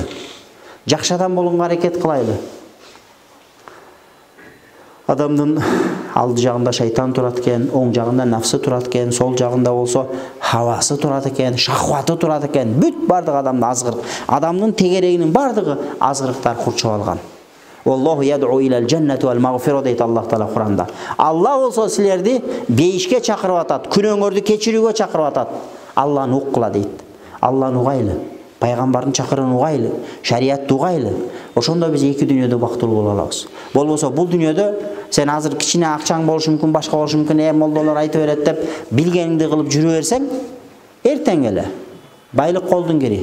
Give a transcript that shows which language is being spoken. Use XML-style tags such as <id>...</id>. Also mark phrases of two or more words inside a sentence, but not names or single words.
<ky>Жакшы адам болгонго аракет кылайлы. Адамдын алды жагында шайтан турат экен, оң жагында нафсы турат экен, сол жагында болсо хавасы турат экен, шахваты турат экен. Бүт бардык адамда азгырык. Адамдын тегерегинин бардыгы азгырыктар курчуп алган.</ky> <ar>والله يدعو إلى الجنة والمغفرة дейт Аллах Таала Куранда.</ar> <ky>Алла болсо силерди бейишке чакырып атат, күнөөңөрдү кечирүүгө чакырып атат. Алланы уккыла дейт. Алланы угайлы, пайгамбардын чакырыгын угайлы, шариятты угайлы. Ошондо биз эки дүйнөдө бактылуу боло алабыз. Болбосо бул дүйнөдө сен азыр кичине акчаң болушу мүмкүн, башка болушу мүмкүн, молдолор айтып берет деп билгениңди кылып жүрө берсең, Эртең эле байлык колдун кири.</ky>